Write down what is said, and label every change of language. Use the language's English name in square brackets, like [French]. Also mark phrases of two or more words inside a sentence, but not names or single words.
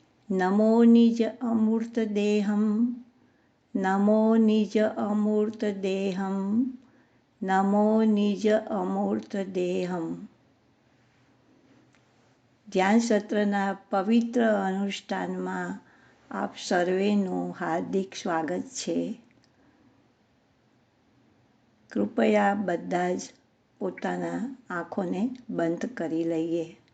[Sanskrit] नमो निज अमूर्त देहम, नमो निज अमूर्त देहम, नमो निज अमूर्त देहम। [Gujarati] ધ્યાન સત્રના પવિત્ર અનુષ્ઠાનમાં આપ સર્વેનું હાર્દિક સ્વાગત છે. કૃપયા બધા જ પોતાના આંખોને બંધ કરી લઈએ.